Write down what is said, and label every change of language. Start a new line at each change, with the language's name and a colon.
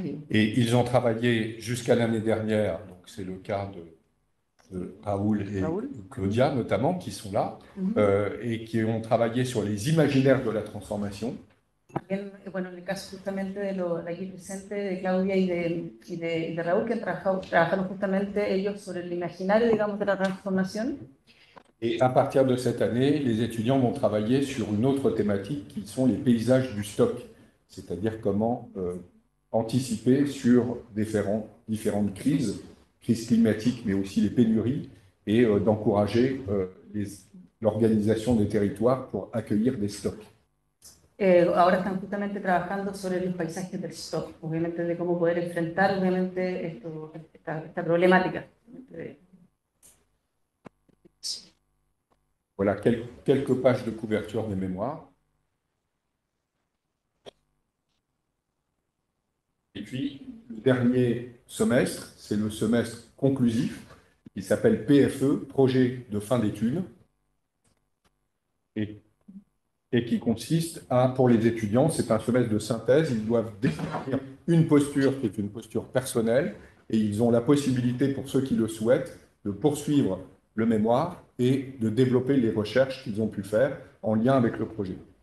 French: Et ils ont travaillé jusqu'à l'année dernière, donc c'est le cas de Raoul et Claudia notamment, qui sont là, et qui ont travaillé sur les imaginaires de la transformation.
Spanish: Bueno, en el caso justamente de aquí presente, de Claudia y de Raúl, que trabajaron justamente ellos sobre el imaginario, digamos, de la transformación.
French: Et à partir de cette année, les étudiants vont travailler sur une autre thématique qui sont les paysages du stock, c'est-à-dire comment anticiper sur différentes crises climatiques, mais aussi les pénuries, et d'encourager l'organisation des territoires pour accueillir des stocks.
Spanish: Ahora están justamente trabajando sobre los paisajes del stock, obviamente de cómo poder enfrentar obviamente esta problemática.
French: Voilà quelques pages de couverture des mémoires. Et puis, le dernier semestre, c'est le semestre conclusif, qui s'appelle PFE, Projet de fin d'études, et qui consiste pour les étudiants, c'est un semestre de synthèse, ils doivent définir une posture qui est une posture personnelle, et ils ont la possibilité, pour ceux qui le souhaitent, de poursuivre le mémoire et de développer les recherches qu'ils ont pu faire en lien avec le projet.